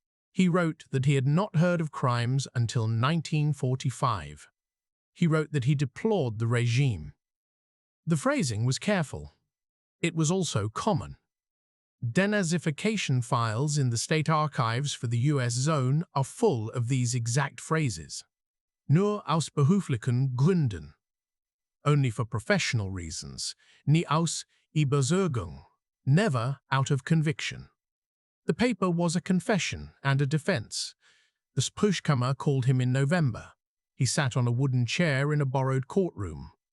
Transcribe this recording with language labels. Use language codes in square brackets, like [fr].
[en] He wrote that he had not heard of crimes until 1945. He wrote that he deplored the regime. The phrasing was careful. It was also common. Denazification files in the state archives for the US zone are full of these exact phrases. [de] Nur aus beruflichen Gründen. [en] Only for professional reasons. [de] Nie aus Überzeugung. [en] Never out of conviction. The paper was a confession and a defense. The Spruchkammer called him in November. He sat on a wooden chair in a borrowed courtroom.